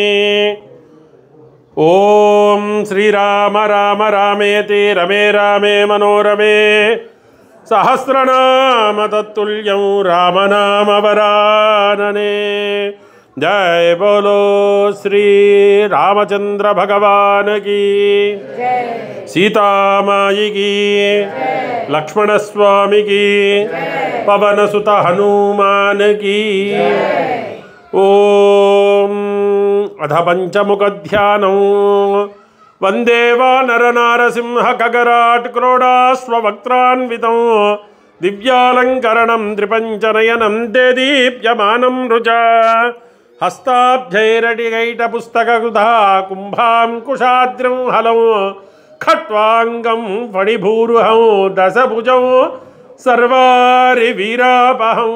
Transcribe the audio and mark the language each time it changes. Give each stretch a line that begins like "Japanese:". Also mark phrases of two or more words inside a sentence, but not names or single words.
Sanskrit: ఓం శ్రీరామ రామ రామేతి రమే రామే మనోరమే సహస్రనామ తత్తుల్యం రామనామవరాననే.
Hindi: जय बोलो श्री रामचंद्र भगवान की, सीतामाई की, लक्ष्मण स्वामी की, पवन सुत हनुमान की.
Sanskrit: ओम अध पंचमुख ध्यानं वंदे वानर नारसिंह खगराट क्रोडाश्ववक्त्रान्वितं दिव्यालंकरणं त्रिपंचनयनं ते दीप्यमानं रुचा हस्ताब्जैरटिकैटपुस्तककृता कुम्भाङ्कुशाद्रं हलं खट्वाङ्गं फणिभूरुहं दशभुजं सर्वारिवीरापहं.